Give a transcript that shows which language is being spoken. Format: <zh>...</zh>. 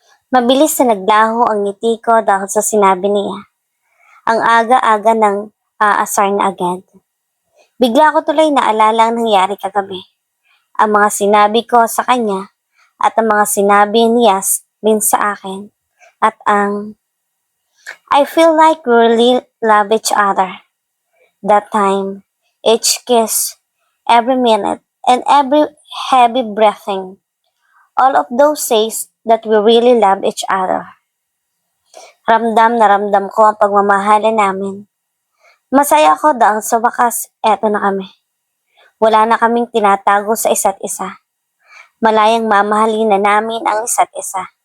<tl>Mabilis na naglaho ang ngiti ko dahil sa sinabi niya. Ang aga-aga ng aasar na agad. Bigla ko tuloy naalala ang nangyari kagabi. Ang mga sinabi ko sa kanya at ang mga sinabi niya din sa akin.</tl> <en>At I feel like we really love each other. That time, each kiss, every minute, and every heavy breathing. All of those says that we really love each other.</en> <tl>Ramdam na ramdam ko ang pagmamahalan namin. Masaya ako dahil sa wakas, eto na kami. Wala na kaming tinatago sa isa't isa. Malayang mamahalin na namin ang isa't isa.</tl>